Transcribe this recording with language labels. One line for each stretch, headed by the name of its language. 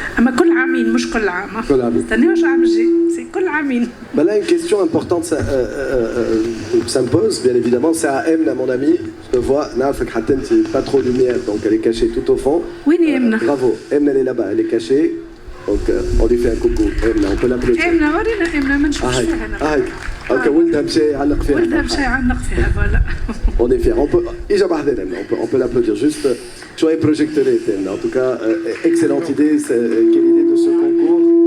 French: là une question importante ça me pose bien évidemment. C'est à Emna, mon amie, je te vois pas trop de lumière donc elle est cachée tout au fond. Oui, Emna. Bravo, Emna elle est là-bas, elle est cachée, donc on lui fait un coucou. Emna, on peut l'applaudir.
Arabic: Emna, Emna ما نشوفش فيها هنا. اوكي ولدها مشى يعلق فيها. ولدها مشى يعلق فيها voilà.
French: On est fiers. On peut l'applaudir juste. Tu as projecté, en tout cas, excellente idée. Quelle idée de ce concours?